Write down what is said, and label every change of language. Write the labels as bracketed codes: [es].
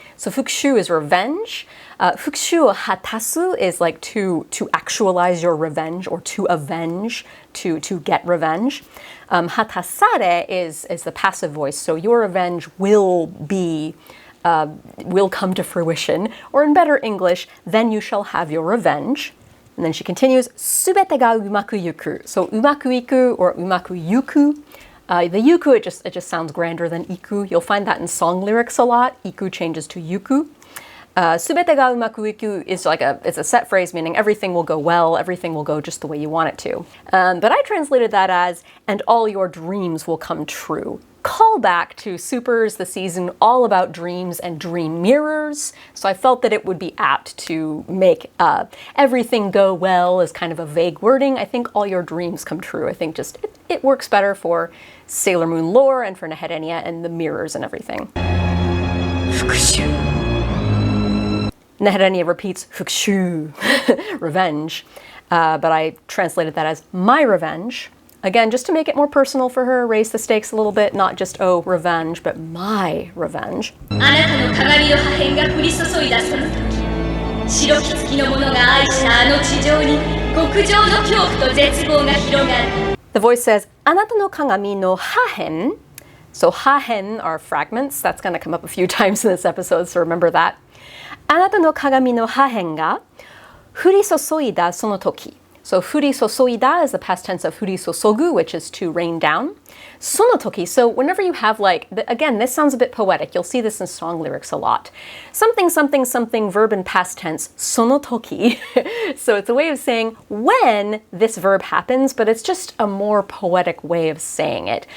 [en] So fukushuu is revenge. Fukushuuを果たす is like to actualize your revenge or to avenge, to get revenge. Hatasare is the passive voice. So your revenge will come to fruition. Or in better English, then you shall have your revenge. And then she continues, [ja] すべてがうまくいく. [en] So うまくいく or うまくゆく. The yuku, it just sounds grander than iku. You'll find that in song lyrics a lot. Iku changes to yuku. [ja] すべてがうまくいく [en] is it's a set phrase meaning everything will go well, everything will go just the way you want it to. But I translated that as, and all your dreams will come true. callback to Super's the season all about dreams and dream mirrors. So I felt that it would be apt to make everything go well as kind of a vague wording. I think all your dreams come true. I think just it works better for Sailor Moon lore and for Neherenia and the mirrors and everything. Fukushuu. Neherenia repeats fukushuu, revenge, but I translated that as my revenge. Again, just to make it more personal for her, raise the stakes a little bit, not just, oh, revenge, but my revenge. [ja] あなたの鏡の破片が降り注いだその時、白き月の者が愛したあの地上に極上の恐怖と絶望が広がる。 [en] The voice says, [ja] あなたの鏡の破片. [en] So hahen are fragments. That's going to come up a few times in this episode, so remember that. [ja] あなたの鏡の破片が降り注いだその時. [en] So furisosoida is the past tense of furisosogu, which is to rain down. Sonotoki, so whenever you have again, this sounds a bit poetic. You'll see this in song lyrics a lot. Something, something, something, verb in past tense, sonotoki. So it's a way of saying when this verb happens, but it's just a more poetic way of saying it.